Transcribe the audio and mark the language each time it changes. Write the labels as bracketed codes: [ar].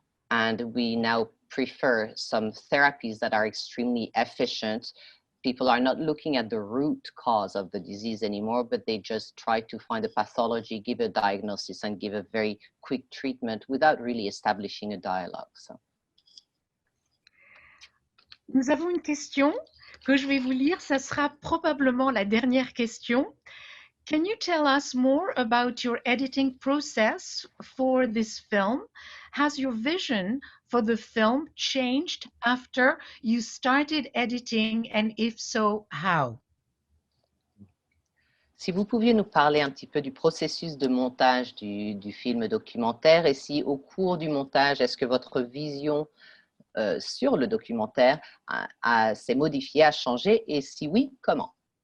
[en] And we now prefer some therapies that are extremely efficient. People are not looking at the root cause of the disease anymore, but they just try to find a pathology, give a diagnosis, and give a very quick treatment without really establishing a dialogue. So. [fr] Nous avons une question que je vais vous lire. Ça sera probablement la dernière question. [en] Can you tell us more about your editing process for this film? Has your vision for the film changed after you started editing, and if so, how? [fr] Si vous pouviez nous parler un petit peu du processus de montage du film documentaire, et si au cours du montage, est-ce que votre vision sur le documentaire s'est modifiée, a changé, et si oui, comment?